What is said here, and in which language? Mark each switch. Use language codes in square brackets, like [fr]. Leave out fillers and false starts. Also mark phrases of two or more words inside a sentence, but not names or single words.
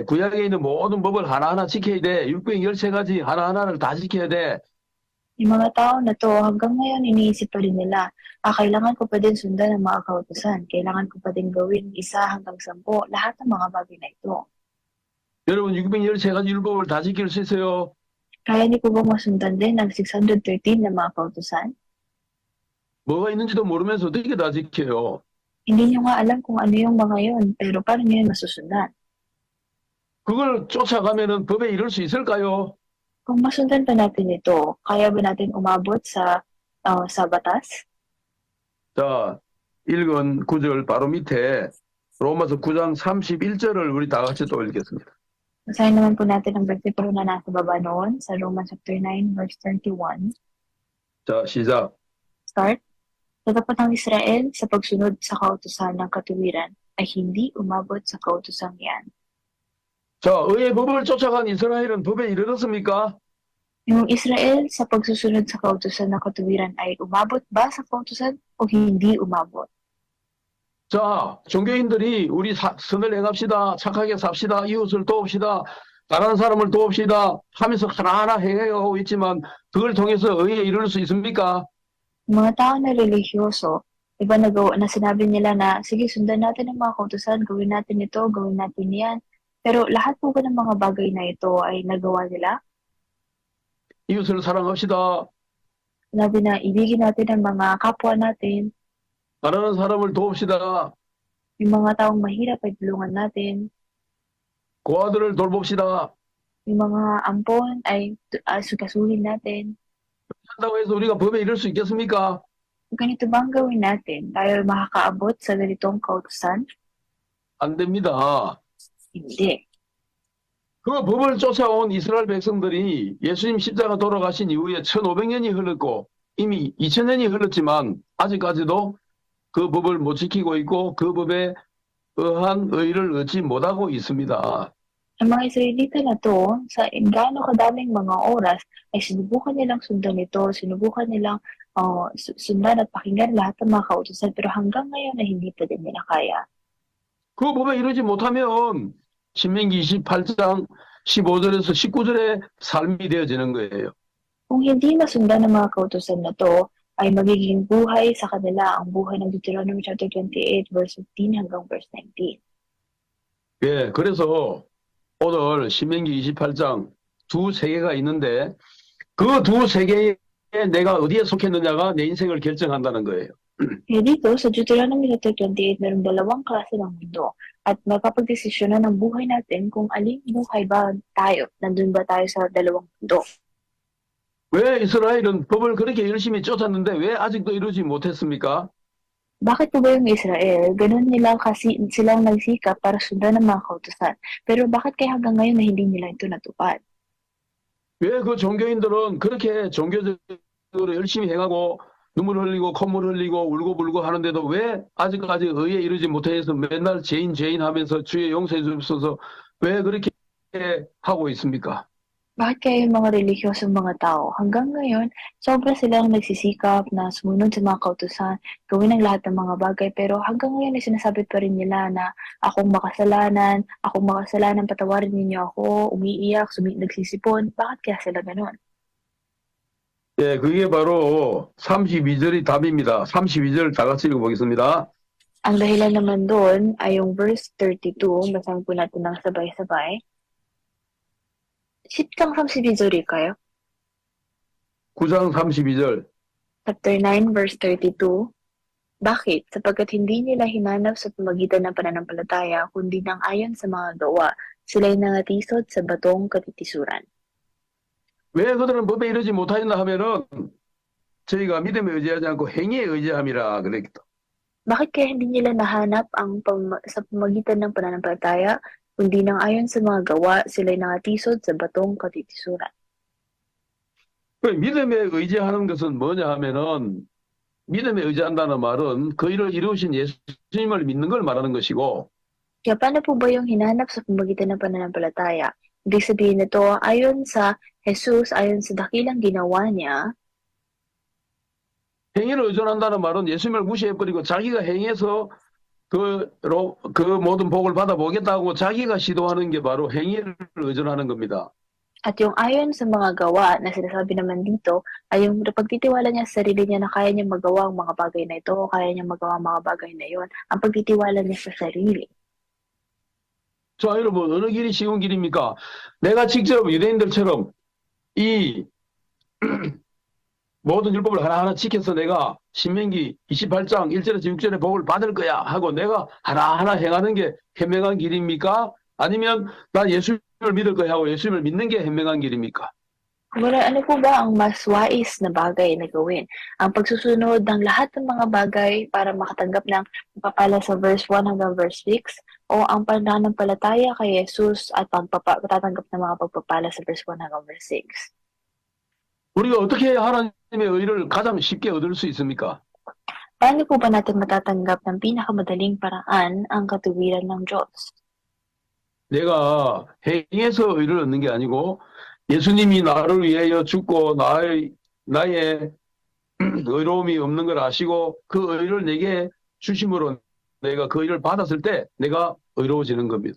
[ko] 구약에 있는 모든 법을 하나하나 지켜야 돼. 율법의 13가지 하나하나를 다 지켜야 돼. [tl] Yung mga tao na to, hanggang ngayon iniisip pa rin nila, kailangan ko pa din sundan ang mga kautusan. Kailangan ko pa din gawin 1 hanggang 10, lahat ng mga bagay na ito. [ko] 여러분, 613가지 율법을 다 지킬 수 있어요? [tl] Kaya niyo po ba masundan din ang 613 na mga kautusan? [ko] 뭐가 있는지도 모르면서 어떻게 다 지켜요? [tl] Hindi niyo nga alam kung ano yung mga yun, pero paano niyo yun masusundan? [ko] 그걸 쫓아가면은 법에 이를 수 있을까요? [tl] Kung masundan pa natin ito, kaya ba natin umabot sa batas? [ko] 자, 읽은 구절 바로 밑에 로마서 9장 31절을 우리 다 같이 또 읽겠습니다. [tl] Basahin naman po natin ang versikulo na nasa baba noon sa Romans [en] chapter 9 verse 31. [ko] 자, 시작. [tl] Start. Tatapat ang Israel sa pagsunod sa kautusan ng katuwiran ay hindi umabot sa kautusang yan. [ko] 자, 의의 법을 쫓아간 이스라엘은 법에 이르렀습니까? [tl] Yung Israel sa pagsusunod sa kautusan ng katuwiran ay umabot ba sa kautusan o hindi umabot? [ko] 자, 종교인들이 우리 선을 행합시다. 착하게 삽시다. 이웃을 도웁시다. 다른 사람을 도웁시다. 하면서 하나하나 행해가고 있지만 그걸 통해서 의에 이룰 수 있습니까? [tl] Yung mga tao na religyoso, iba na sinabi nila na, sige, sundan natin ang mga kautusan, gawin natin ito, gawin natin yan. Pero lahat po ba ng mga bagay na ito ay nagawa nila? [ko] 이웃을 사랑합시다. [tl] Sinabi na, ibigin natin ang mga kapwa natin, [ko] 가난한 사람을 도웁시다. [tl] yung mga taong mahirap ay tulungan natin, [ko] 고아들을 돌봅시다. [tl] yung mga ampon ay sukasuhin natin. [ko] 한다고 해서 우리가 법에 이를 수 있겠습니까? [tl] Ganito ba ang gawin natin? Tayo makakaabot sa ganitong kautusan? [ko] 안 됩니다. [tl] Hindi. [ko] 그 법을 쫓아온 이스라엘 백성들이 예수님 십자가 돌아가신 이후에 1500년이 흘렀고 이미 2000년이 흘렀지만 아직까지도 그 법을 못 지키고 있고 그 법에 의한 의를 얻지 못하고 있습니다. [tl] Ang mga Israelita na to, sa gaano kadaming mga oras, ay sinubukan nilang sundan ito, sinubukan nilang sundan at pakinggan lahat ng mga kautusan, pero hanggang ngayon na hindi pa din nila kaya. [ko] 그 법에 이르지 못하면 신명기 28장 15절에서 19절의 삶이 되어지는 거예요. [tl] Kung hindi masundan ng mga kautusan na to, ay magiging buhay sa kanila ang buhay ng Deuteronomy [en] chapter 28 verse 15 [tl] hanggang verse 19. [ko] 예, 그래서 오늘 신명기 28장 두 세계가 있는데 그 두 세계에 내가 어디에 속했느냐가 내 인생을 결정한다는 거예요. [tl] Kaya dito, sa Deuteronomy chapter 28, mayroong dalawang klase ng mundo at magkapagdesisyonan ng buhay natin kung aling buhay ba tayo, nandun ba tayo sa dalawang mundo. [ko] 왜 이스라엘은 법을 그렇게 열심히 쫓았는데 왜 아직도 이루지 못했습니까? [tl] Bakit po ba yung Israel? Ganun nila kasi silang nagsikap para sundan ng mga kautusan. Pero bakit kaya hanggang ngayon na hindi nila ito natupad? [ko] 왜 그 종교인들은 그렇게 종교적으로 열심히 행하고 눈물 흘리고 콧물 흘리고 울고불고 하는데도 왜 아직까지 의에 이르지 못해서 맨날 죄인 하면서 주의 용서해 주옵소서 왜 그렇게 하고 있습니까? [tl] Bakit kaya yung mga relihiyosong mga tao hanggang ngayon, sobra silang nagsisikap na sumunod sa mga kautusan, gawin ang lahat ng mga bagay, pero hanggang ngayon ay sinasabi pa rin nila na akong makasalanan, patawarin ninyo ako, umiiyak, nagsisipon. Bakit kaya sila ganun? [ko] 예, 그게 바로 32절이 답입니다. 32절 다 같이 읽어보겠습니다. [tl] Ang dahilan naman doon ay yung verse 32, basahin po natin ng sabay-sabay. [ko] 10장 32절일까요? 9장 32절. [en] Chapter 9, verse 32. Bakit? [tl] Sapagkat hindi nila hinanap sa pamagitan ng pananampalataya, kundi nang ayon sa mga gawa, sila'y nangatisod sa batong katitisuran. [ko] 왜 그들은 법에 이르지 못하였나 하면은 저희가 믿음에 의지하지 않고 행위에 의지함이라 그랬다. [tl] Bakit kaya hindi nila nahanap sa pamagitan ng pananampalataya, kundi nang ayon sa mga gawa, sila'y nangatisod sa batong katitisuran. [ko] 그 믿음에 의지하는 것은 뭐냐 하면은 믿음에 의지한다는 말은 그 일을 이루신 예수님을 믿는 걸 말하는 것이고 [tl] Kaya paano po ba yung hinanap sa pamagitan ng pananampalataya? Ibig sabihin nito, ayon sa Jesus, ayon sa dakilang ginawa niya, [ko] 행위를 의존한다는 말은 예수님을 무시해버리고 자기가 행해서 그 모든 복을 받아보겠다고 자기가 시도하는 게 바로 행위를 의존하는 겁니다. [tl] at yung ayon sa mga gawa na sinasabi naman dito, ay yung pagtitiwala niya sa sarili niya na kaya niya magawa ang mga bagay na ito, kaya niya magawa ang mga bagay na yon, ang pagtitiwala niya sa sarili. [ko] 자, 여러분, 어느 길이 쉬운 길입니까? 내가 직접 유대인들처럼 이 모든 율법을 하나하나 지켜서 내가 신명기 28장 1절에서 6절의 복을 받을 거야 하고 내가 하나하나 행하는 게 현명한 길입니까? 아니면 나 예수님을 믿을 거야 하고 예수님을 믿는 게 현명한 길입니까? [tl] Kumbaga, ano po ba ang mas wais na bagay na gawin? Ang pagsusunod ng lahat ng mga bagay para makatanggap ng pagpapala sa verse 1 hanggang verse 6 o ang pananampalataya kay Jesus at pagtatanggap ng mga pagpapala sa verse 1 hanggang verse 6? [ko] 우리가 어떻게 해야 하나님의 의를 가장 쉽게 얻을 수 있습니까? [tl] Paano po ba natin matatanggap ng pinakamadaling paraan ang katuwiran ng Diyos? [ko] 내가 행해서 의를 얻는 게 아니고 예수님이 나를 위하여 죽고 나의 의로움이 없는 걸 아시고 그 의를 내게 주심으로 내가 그 의를 받았을 때 내가 의로워지는 겁니다.